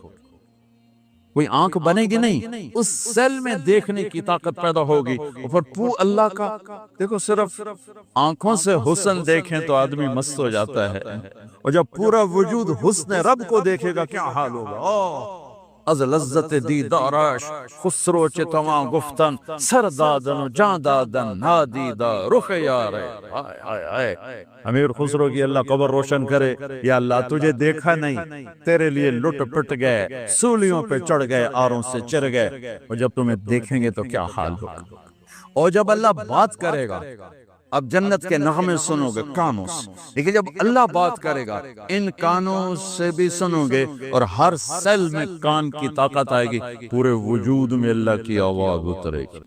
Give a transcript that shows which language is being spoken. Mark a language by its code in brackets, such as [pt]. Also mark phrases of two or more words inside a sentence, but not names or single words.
[ur] کوئی آنکھ بنے گی نہیں، اس سیل میں دیکھنے کی طاقت پیدا ہوگی۔ اور پھر اللہ کا دیکھو، صرف آنکھوں سے حسن دیکھیں تو آدمی مست ہو جاتا ہے، اور جب پورا وجود حسن رب کو دیکھے گا کیا حال ہوگا۔ [fa] از لذت دیدارش خسرو چه تمام گفتن سر دادن و جان دادن نادیدہ رخ یار۔ [ur] امیر خسرو کی اللہ قبر روشن کرے، یا اللہ تجھے دیکھا نہیں، تیرے لیے لٹ پٹ گئے، سولیوں پہ چڑھ گئے، آروں سے چر گئے، اور جب تمہیں دیکھیں گے تو کیا حال ہوگا۔ اور جب اللہ بات کرے گا، اب جنت کے نغمے سنو گے کانوں سے، لیکن جب اللہ بات کرے گا ان کانوں سے بھی سنو گے، اور ہر سیل میں کان کی طاقت آئے گی، پورے وجود میں اللہ کی آواز اترے گی۔